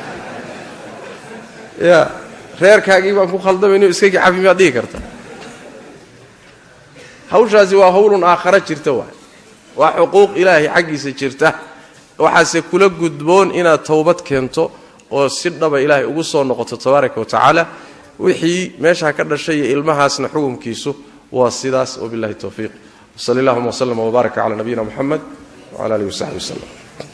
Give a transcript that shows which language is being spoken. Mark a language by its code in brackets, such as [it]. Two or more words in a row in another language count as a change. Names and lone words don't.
[so] ya reerkaagii baan ku khaldamayno iskagii cafi miyaad dhigi kartaa hawshaasi waa hawlun aakhara jirta waa xuquuq ilaahay xaggiisa jirta waxaase kula gudboon inaad towbad keento oo si dhaba ilaahay ugu soo noqoto [ar] تبارك وتعالى [so] wixii meesha ka dhashay iyo ilmahaasna xukunkiisu waa sidaas [ar] وبالله التوفيق صلى الله وسلم وبارك على نبينا محمد وعلى آله وصحبه سلم